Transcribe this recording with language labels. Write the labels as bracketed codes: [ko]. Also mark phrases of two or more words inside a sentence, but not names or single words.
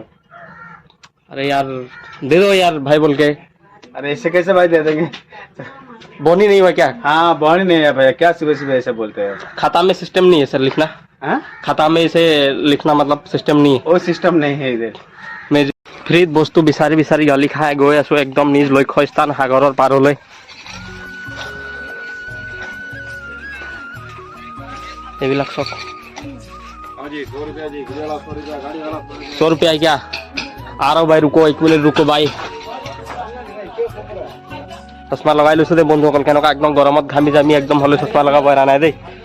[hi] अरे यार दे दो यार भाई बोल के। अरे ऐसे कैसे भाई दे देंगे? बोनी नहीं हुआ क्या? हाँ बॉन्ड नहीं है भैया, क्या सुबह सुबह ऐसे बोलते हैं? खाता में सिस्टम नहीं है सर लिखना। हाँ खाता में इसे लिखना मतलब सिस्टम नहीं है। वो सिस्टम नहीं है इधर। [as] मैं ফ্ৰীত বস্তু বিচাৰি বিচাৰি গালি খাই গৈ আছো একদম নিজ লক্ষ্যস্থান সাগৰৰ পাৰলৈ। এইবিলাক চব 100 [hi] रुपया क्या? आ रहा हूँ भाई, रुको 1 मिनट रुको भाई। [as] চশমা লগাই লৈছো দেই বন্ধুসকল, কেনেকুৱা একদম গৰমত ঘামি জামি একদম হলে চশমা লগাব পৰা নাই দেই।